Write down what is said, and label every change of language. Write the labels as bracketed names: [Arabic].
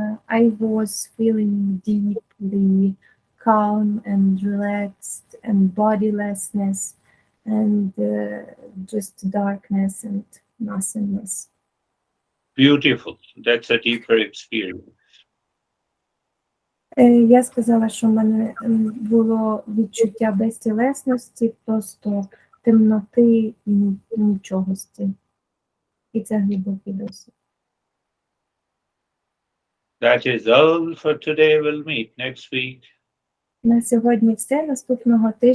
[English] I was feeling deeply calm and relaxed and bodilessness and just darkness and nothingness. Beautiful. That's a deeper experience. [Ukrainian] Я сказала, що в мене було відчуття безтілесності, просто темноти і нічогості. І це глибокий досвід. [English] That is all for today. We'll meet next week. [Ukrainian] На сьогодні все. Наступного тижня